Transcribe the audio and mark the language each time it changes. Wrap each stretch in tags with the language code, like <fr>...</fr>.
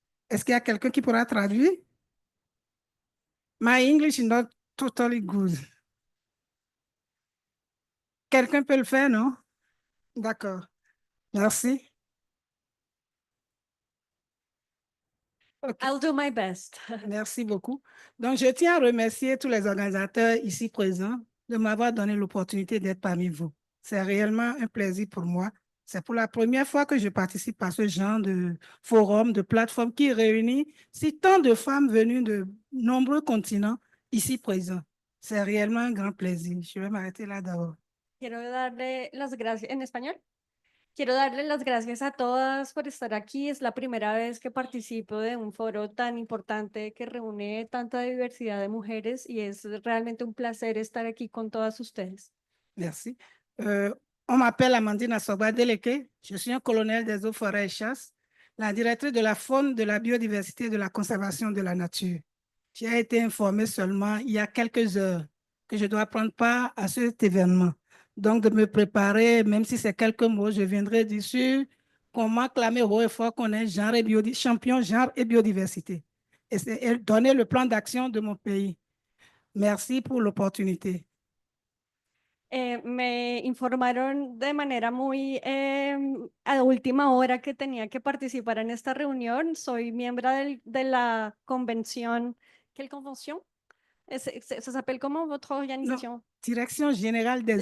<fr>Est-ce qu'il y a quelqu'un qui pourra traduire?</fr> <en>My English is not totally good.</en> <fr>Quelqu'un peut le faire, non? D'accord. Merci.</fr> <en>Okay. I'll do my best.</en> <fr>Merci beaucoup. Donc, je tiens à remercier tous les organisateurs ici présents de m'avoir donné l'opportunité d'être parmi vous. C'est réellement un plaisir pour moi. C'est pour la première fois que je participe à ce genre de forum, de plateforme qui réunit si tant de femmes venues de nombreux continents ici présents. C'est réellement un grand plaisir. Je vais m'arrêter là d'abord.</fr> <es>Quiero darle las gracias en español. Quiero darle las gracias a todas por estar aquí. Es la primera vez que participo de un foro tan importante que reúne tanta diversidad de mujeres y es realmente un placer estar aquí con todas ustedes.</es> <fr>Merci. On m'appelle Amandine Assoba Deleke. Je suis un colonel des eaux, forêts et chasses, la directrice de la faune, de la biodiversité et de la conservation de la nature. J'ai été informée seulement il y a quelques heures que je dois prendre part à cet événement. Donc, de me préparer, même si c'est quelques mots, je viendrai dire sur comment clamer haut et fort qu'on est champion genre et biodiversité et donner le plan d'action de mon pays. Merci pour l'opportunité.</fr> <es>Me informaron de manera muy a última hora que tenía que participar en esta reunión. Soy miembro de la convención.</es> <fr>¿Quelle convention? Ça s'appelle comment votre organisation? Direction générale des</fr>